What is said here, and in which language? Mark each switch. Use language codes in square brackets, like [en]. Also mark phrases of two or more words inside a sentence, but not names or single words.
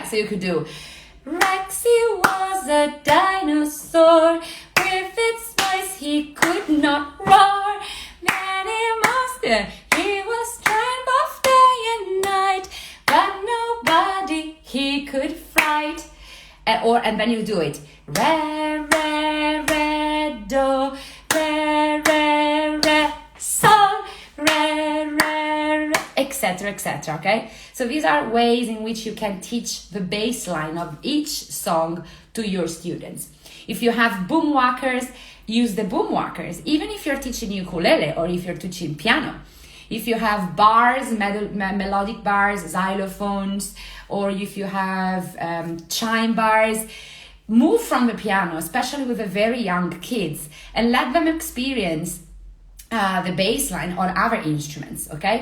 [en] So you could do Rexy was a dinosaur, with its voice he could not roar. Many monster, he was trying both day and night, but nobody he could fright. And then you do it. Re, re, re, do, re, re, re, sol, re, re, re, etc., etc., okay? So these are ways in which you can teach the bass line of each song to your students. If you have boom whackers, use the boom whackers, even if you're teaching ukulele or if you're teaching piano. If you have bars, melodic bars, xylophones, or if you have chime bars, move from the piano, especially with the very young kids, and let them experience the bass line on other instruments, okay?